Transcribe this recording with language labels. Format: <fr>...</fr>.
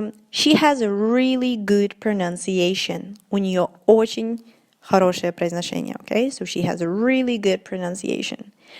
<en>She has a really good pronunciation.</en> <ru>У нее очень хорошее произношение, okay?</ru> <en>So she has a really good pronunciation.</en>